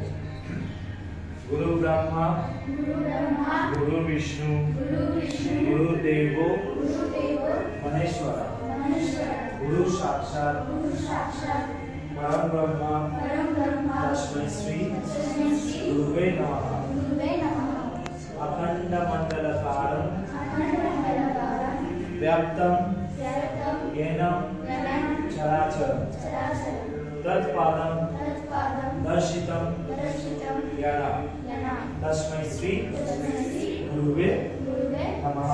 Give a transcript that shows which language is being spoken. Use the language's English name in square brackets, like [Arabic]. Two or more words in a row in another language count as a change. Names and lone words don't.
[Sanskrit] গুরু ব্রহ্মা গুরু বিষ্ণু গুরু দেব মহেশ্বর গুরু সাক্ষাৎ পরম ব্রহ্মা তস্मै শ্রী গুরুবে নমঃ। अखंड मंडलकारं व्याप्तं येन चराचरं तत्पादं दर्शितं येन तस्मै श्री गुरुवे नमः।